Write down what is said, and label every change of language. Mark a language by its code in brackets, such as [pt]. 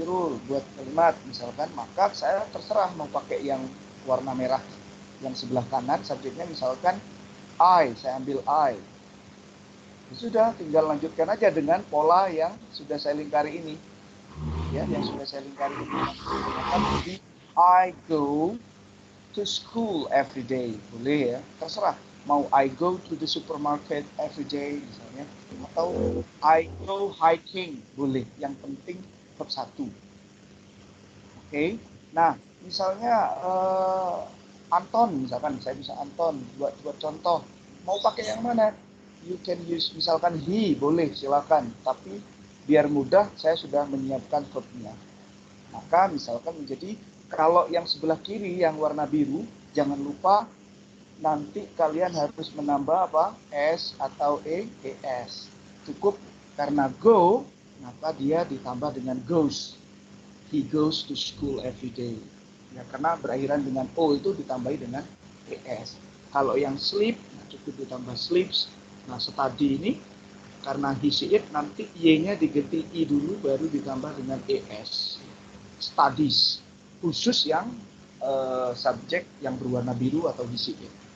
[id] Irul buat kalimat, misalkan, maka saya terserah mau pakai yang warna merah yang sebelah kanan, subjeknya misalkan I, saya ambil I. Sudah, tinggal lanjutkan aja dengan pola yang sudah saya lingkari ini. Ya, yang sudah saya lingkari ini. [en] Jadi, I go to school every day. [id] Boleh ya, terserah. Mau [en] I go to the supermarket every day [id] misalnya, atau [en] I go hiking, boleh. [id] Yang penting verb 1. Oke. Nah, misalnya Anton, misalkan saya bisa Anton buat contoh. Mau pakai yang mana? [en] You can use [id] misalkan he, boleh silakan. Tapi biar mudah saya sudah menyiapkan verbnya. Maka misalkan menjadi kalau yang sebelah kiri yang warna biru, jangan lupa nanti kalian harus menambah apa? S atau ES. Cukup karena go, maka dia ditambah dengan goes. [en] He goes to school every day. [id] Ya, karena berakhiran dengan O itu ditambahi dengan ES. Kalau yang sleep, nah cukup ditambah sleeps. Nah, study ini karena he, she, it, nanti Y-nya diganti I dulu, baru ditambah dengan ES. Studies. Khusus yang subjek yang berwarna biru atau he, she, it.